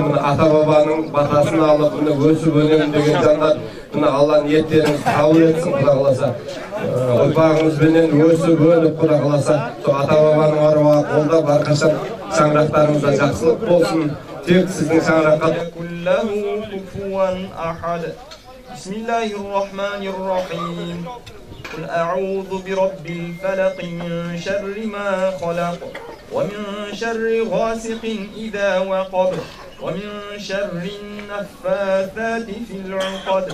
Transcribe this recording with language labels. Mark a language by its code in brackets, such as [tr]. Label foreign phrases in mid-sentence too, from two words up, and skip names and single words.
[kk] Мына ата бабаның батасын алып, мына өсіп өнемін деген жандар, мына Алла ниеттеріңіз қабыл етсін, Құда қаласа. Ұрпағыңызбенен өсіп өніп, Құда қаласа, сол ата бабаның аруағы қолдап, әрқашан шаңырақтарыңызда жақсылық болсын. Тек сіздің шаңыраққа [ar] بسم الله الرحمن الرحيم. قل أعوذ برب الفلق من شر ما خلق ومن شر غاسق إذا وقب ومن شر النفاثات في العقد